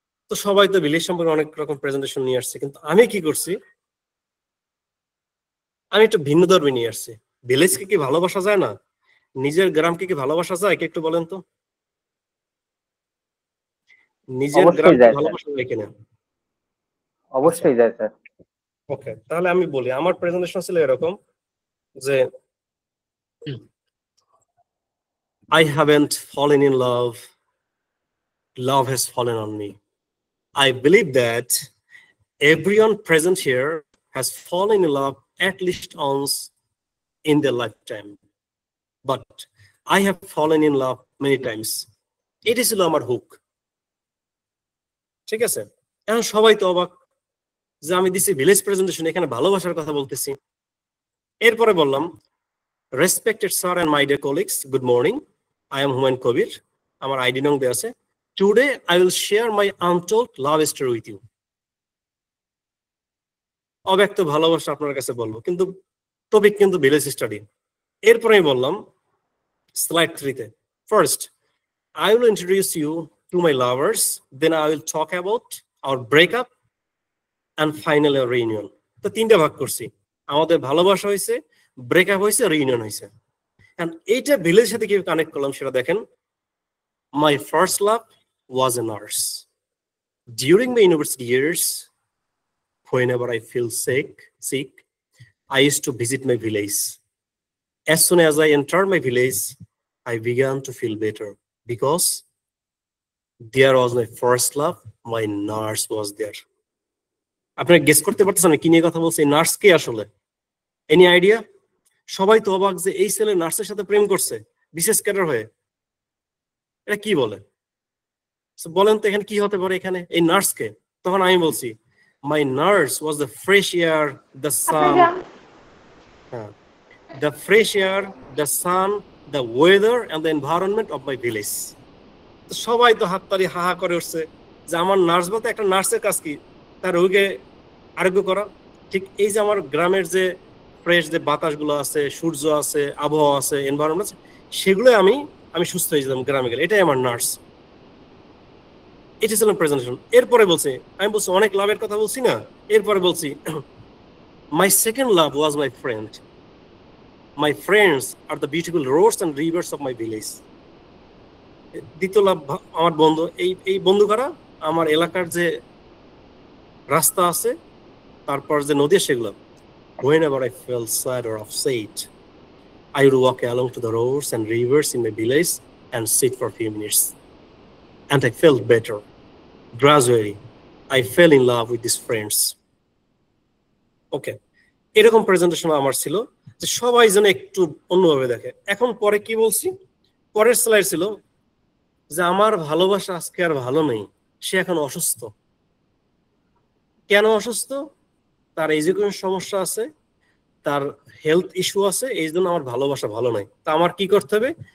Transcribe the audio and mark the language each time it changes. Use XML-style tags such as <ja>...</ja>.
<bn>তো সবাই তো ভিলেজ সম্পর্কে অনেক রকম প্রেজেন্টেশন নিয়ে আসছে, কিন্তু আমি কি করছি, আমি একটু ভিন্ন ধর্মী নিয়ে আসছি। ভিলেজকে কি ভালোবাসা যায় না? নিজের গ্রামকে কি ভালোবাসা যায়? কে একটু বলেন তো, নিজের গ্রামকে ভালোবাসা যায় কিনা? অবশ্যই যায় স্যার। ওকে, তাহলে আমি বলি, আমার প্রেজেন্টেশন ছিল এরকম যে</bn> <en>I haven't fallen in love, love has fallen on me. I believe that everyone present here has fallen in love at least once in their lifetime, but I have fallen in love many times.</en> <bn>এটি ছিল আমার hook, ঠিক আছে? এখন সবাই তো অবাক যে আমি দিছি ভিলেজ প্রেজেন্টেশন, এখানে ভালোবাসার কথা বলতেছি। এরপরে বললাম,</bn> <en>respected sir and my dear colleagues, good morning, I am Humayun Kabir,</en> <bn>আমার আইডি নং দেয়া আছে।</bn> <en>Today I will share my untold love story with you.</en> <bn>অব্যক্ত ভালোবাসা আপনার কাছে বলবো, কিন্তু টপিক কিন্তু ভিলেজ স্টাডি। এরপরে আমি বললাম slide 3-তে,</bn> <en>First I will introduce you to my lovers, then I will talk about our breakup and finally our reunion.</en> <bn>তো 3টা ভাগ করছি, আমাদের ভালোবাসা হয়েছে, ব্রেকআপ হয়েছে, রিউনিয়ন হয়েছে। and এইটা ভিলেজের সাথে কিভাবে কানেক্ট করলাম সেটা দেখেন।</bn> <en>My first love was a nurse. During my university years, whenever I feel sick, I used to visit my village. As soon as I entered my village, I began to feel better because there was my first love, my nurse was there.</en> <bn>আপনারা guess করতে পারতেছেন কি নিয়ে কথা বলছি? Nurse কে আসলে?</bn> <en>Any idea?</en> <bn>সবাই তো অবাক যে এই ছেলে নার্সের সাথে প্রেম করছে বিশেষ ক্যাডার হয়ে। এটা কি বলে? বলেন তো এখানে কি হতে পারে এখানে এই নার্স কে? তখন আমি বলছি,</bn> <en>my nurse was the fresh air, the sun, the fresh air, the sun, the weather and the environment of my village.</en> <bn>সবাই তো হাততালি হাহা করে উঠছে যে আমার নার্স বলতে, একটা নার্সের কাজ কি? তার রোগীকে আরোগ্য করা। ঠিক এই যে আমার গ্রামের যে ফ্রেশ যে বাতাসগুলো আছে, সূর্য আছে, আবহাওয়া আছে, এনভায়রনমেন্ট আছে, সেগুলো আমি সুস্থ হয়ে যেতাম গ্রামে গেলে। এটাই আমার নার্স। এটা ছিল প্রেজেন্টেশন। এরপরে বলছে, আমি বলছি অনেক লাভের কথা বলছি না, এরপরে বলছি</bn> <en>My second love was my friend. My friends are the beautiful roads and rivers of my village.</en> <bn>দ্বিতীয় লাভ আমার বন্ধু, এই বন্ধু কারা, আমার এলাকার যে রাস্তা আছে তারপর যে নদী সেগুলো।</bn> <en>Whenever I felt sad or upset, I would walk along to the roads and rivers in my village and sit for a few minutes. And I felt better. Gradually, I fell in love with these friends. Okay.</en> <bn>এরকম presentation আমার ছিল যে সবাই যেন একটু অন্যভাবে দেখে। এখন পরে কি বলছি, পরের স্লাইড ছিল যে আমার ভালোবাসা আজকে আর ভালো নেই, সে এখন অসুস্থ। কেন অসুস্থ? তার এডুকেশন সমস্যা আছে, তার হেলথ ইস্যু আছে, এই জন্য আমার ভালোবাসা ভালো নাই। তা আমার কি করতে হবে?</bn>